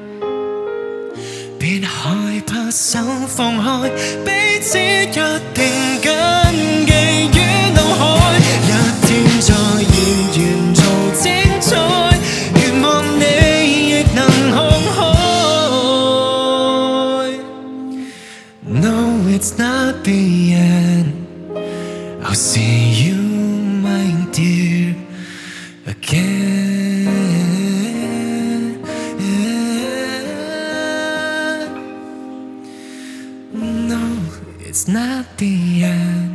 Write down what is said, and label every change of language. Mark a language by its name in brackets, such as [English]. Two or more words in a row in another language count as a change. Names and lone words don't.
[Cantonese] 別害怕手放開，彼此約定緊記於腦海。一天再現原造精彩，願望你亦能看開。 [English] No, it's not the end. I'll see you, my dear, again. No, it's not the end.